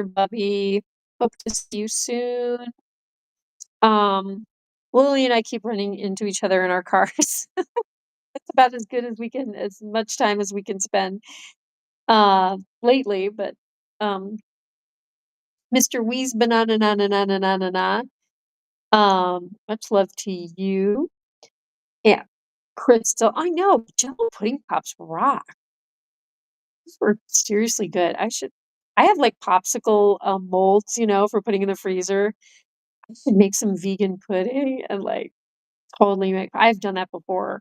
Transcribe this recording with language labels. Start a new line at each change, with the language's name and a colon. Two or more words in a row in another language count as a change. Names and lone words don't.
English: Bubby. Hope to see you soon. Lily and I keep running into each other in our cars. It's about as good as as much time as we can spend lately, but Mr. Wee's banana na na na na na na na. Much love to you. Yeah. Crystal, I know Jello pudding pops rock. These were seriously good. I have like popsicle molds, for putting in the freezer. I should make some vegan pudding and like totally I've done that before.